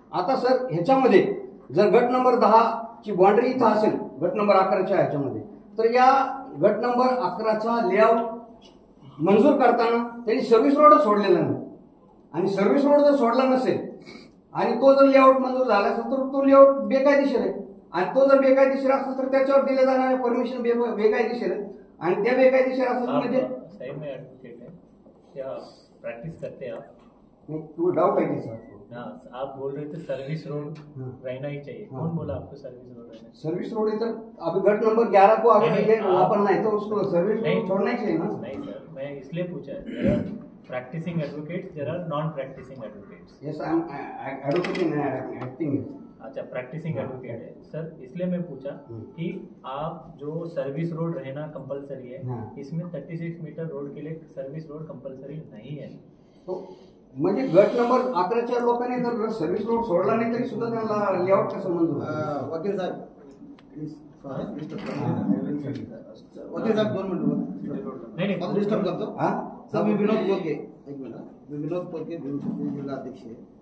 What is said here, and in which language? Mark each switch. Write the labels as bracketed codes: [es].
[mr] आता सर ह्याच्यामध्ये जर गट नंबर 10ची बाउंड्री इथं असेल गट नंबर 11च्या ह्याच्यामध्ये, तर या गट नंबर 11चा लेआउट मंजूर करताना त्यांनी सर्व्हिस रोडच सोडलेला नाही आणि सर्व्हिस रोड जर सोडला नसेल आणि तो जर लेआउट मंजूर झाला असेल तर तो लेआउट बेकायदेशीर आहे आणि तो जर बेकायदेशीर असेल तर त्याच्यावर दिले जाणारे परमिशन बेकायदेशीर आहे आणि त्या बेकायदेशीर असेल म्हणजे [hi] सही में एडवोकेट है क्या प्रैक्टिस करते हैं आप? तू डाउट है कि सर? हाँ, आप बोल रहे थे सर्विस रोड रहना ही चाहिए. कौन बोला आपको सर्विस रोड रहना? सर्विस रोड इधर अभी गट नंबर 11 को अगर वापरना है तो उसको सर्विस रोड छोड़ना ही चाहिए ना. नहीं सर, मैं इसलिए पूछा. [en] Practising advocates, there are non practising advocates. Yes, I am advocate in acting. [hi] अच्छा, प्रैक्टिसिंग एडवोकेट है सर, इसलिए मैं पूछा कि आप जो सर्विस रोड रहना कंपलसरी है, इसमें 36 मीटर रोड के लिए सर्विस रोड कंपलसरी नहीं है. [mr] तो म्हणजे गट नंबर 11च्या लोकांनी जर सर्व्हिस रोड सोडला नाही तरी सुद्धा त्यांना लेआउट कसं मंजूर? वकील साहेब वकील साहेब 2 मिनिट नाही डिस्टर्ब करतो. सर मी विनोद बोलके, एक मिनिट. मी विनोद बोलके, जिल्हा अध्यक्ष आहे.